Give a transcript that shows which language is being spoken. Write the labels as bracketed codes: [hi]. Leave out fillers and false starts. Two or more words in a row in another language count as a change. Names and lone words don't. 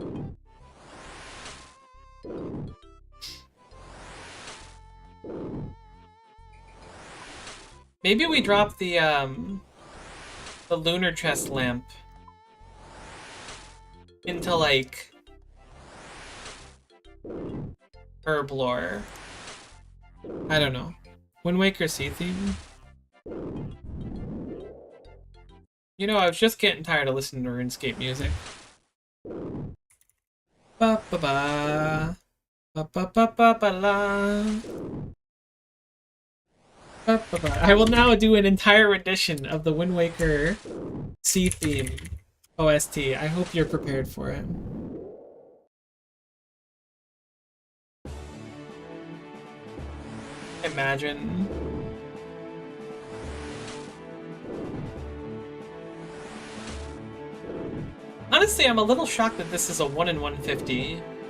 [en] Maybe we drop the lunar chest lamp into like Herblore. I don't know. Wind Waker Sea Theme. You know, I was just getting tired of listening to RuneScape music. Ba ba ba. Ba ba ba ba ba la. Ba, ba, ba. I will now do an entire rendition of the Wind Waker Sea Theme OST. I hope you're prepared for it. Imagine. Honestly, I'm a little shocked that this is a 1 in 150.